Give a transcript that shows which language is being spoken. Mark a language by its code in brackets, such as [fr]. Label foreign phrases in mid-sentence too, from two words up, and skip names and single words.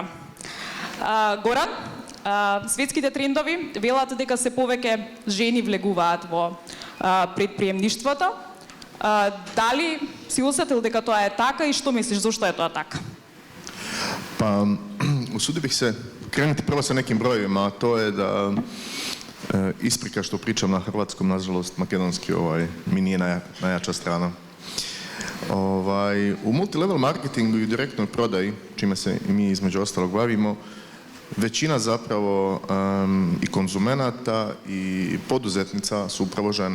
[mk] Горан, светските трендови велат дека се повеќе жени влегуваат во предприемништвото. Дали си осетил дека тоа е така и што мислиш зошто е тоа така? [hr] Pa, usudi bih se krenuti prvo sa nekim brojevima, a to je da isprika što pričam na hrvatskom, nažalost makedonski mi nije najjača strana. U multilevel marketingu i direktnoj prodaji, čime se i mi između ostalog bavimo, većina zapravo i konzumenata i poduzetnica su upravo žene.